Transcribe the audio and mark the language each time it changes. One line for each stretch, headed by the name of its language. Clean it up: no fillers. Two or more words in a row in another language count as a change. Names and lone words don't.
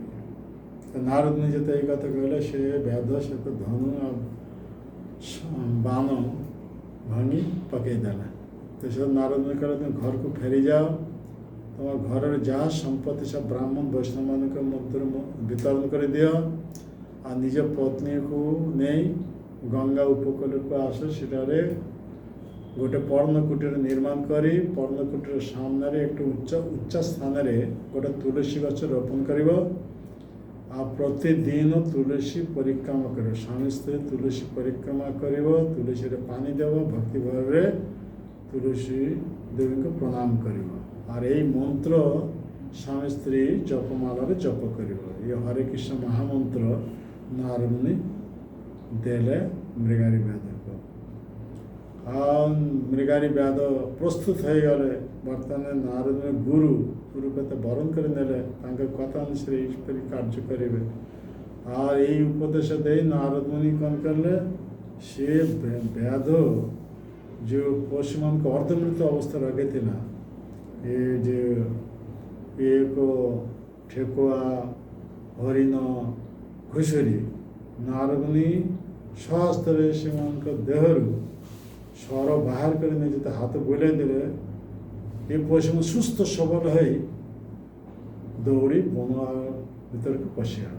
Odia: ତ ନାରଦ ଯେତେ ଏଇ କଥା କହିଲେ, ସେ ବ୍ୟାଧ ସେତେ ଧନୁ ଆଉ ବାଣ ଭାଙ୍ଗି ପକାଇଦେଲା। ତ ସେ ନାରଦ କହିଲେ, ତୁମେ ଘରକୁ ଫେରିଯାଅ, ତୁମ ଘରର ଯାହା ସମ୍ପତ୍ତି ସବୁ ବ୍ରାହ୍ମଣ ବୈଷ୍ଣବମାନଙ୍କ ମଧ୍ୟରେ ବିତରଣ କରିଦିଅ, আর নিଜ ପତ୍ନୀକୁ ନେଇ ଗଙ୍ଗା ଉପକୂଳକୁ ଆସ, ସେଠାରେ ଗୋଟେ ପର୍ଣ୍ଣକୁଟୀର ନିର୍ମାଣ କରି ପର୍ଣ୍ଣକୁଟୀର ସାମ୍ନାରେ একটু ଉଚ୍ଚ ସ୍ଥାନରେ ଗୋଟେ ତୁଳସୀ ଗଛ ରୋପଣ କରିବ। ଆଉ ପ୍ରତିଦିନ ତୁଳସୀ ପରିକ୍ରମା କରିବ, ସ୍ୱାମୀ ସ୍ତ୍ରୀ ତୁଳସୀ ପରିକ୍ରମା କରିବ, ତୁଳସୀରେ ପାଣି ଦେବ, ଭକ୍ତି ଭାବରେ ତୁଳସୀ ଦେବୀଙ୍କୁ ପ୍ରଣାମ କରିବ। আর এই ମନ୍ତ୍ର ସ୍ୱାମୀ ସ୍ତ୍ରୀ ଜପମାଳାରେ ଜପ କରିବ। ଏ ହରେ କୃଷ୍ଣ ମହାମନ୍ତ୍ର ନାରଦମୁନି ଦେଲେ ମୃଗାରୀ ବ୍ୟାଧକୁ। ଆଉ ମୃଗାରୀ ବ୍ୟାଧ ପ୍ରସ୍ତୁତ ହୋଇଗଲେ। ବର୍ତ୍ତମାନ ନାରଦମୁନି ଗୁରୁ କଥା ବରଣ କରି ନେଲେ, ତାଙ୍କ କଥା ଅନୁସାରେ ଏହିପରି କାର୍ଯ୍ୟ କରିବେ। আর এই ଉପଦେଶ ଦେଇ ନାରଦମୁନି କ'ଣ କଲେ, ସେ ବ୍ୟାଧ ଯେଉଁ ପଶୁମାନଙ୍କୁ ଅର୍ଦ୍ଧମୃତ ଅବସ୍ଥାରେ ରଖିଥିଲା, ଏ ଯେ ଏକ ଠେକୁଆ, ହରିଣ, ଘୁଷୁରୀ, ନାରଦମୁନି ସ୍ୱହସ୍ତରେ ସେମାନଙ୍କ ଦେହରୁ ସ୍ୱର ବାହାର କରି ନେଇ ଯେତେ ହାତ ବୁଲାଇ ଦେଲେ, ଏ ପଶୁ ସୁସ୍ଥ ସବଳ ହୋଇ ଦୌଡ଼ି ବନ ଭିତରକୁ ପଶିଗଲା।